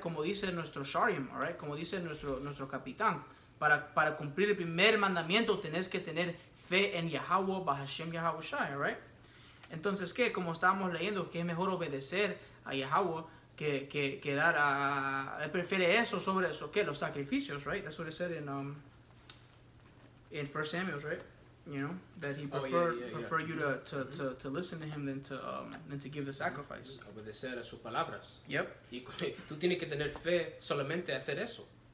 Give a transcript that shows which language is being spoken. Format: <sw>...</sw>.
<es>Como dice nuestro Sharim,</es> <en>alright?</en> <es>Como dice nuestro capitán. Para cumplir el primer mandamiento tienes que tener fe en Yahweh Ba'ashem Yahushai,</es> <en>alright?</en> <es>Entonces, ¿qué? Como estábamos leyendo, que es mejor obedecer a Yahweh que dar Él prefiere eso sobre eso, ¿qué? Los sacrificios,</es> <en>right? That's what it said in 1 Samuel, right? You know, that he prefer you to listen to him than to give the sacrifice.</en> <es>Obedecer a sus palabras.</es> <en>Yep.</en> <es>Y tú tienes que tener fe solamente a hacer eso.</es>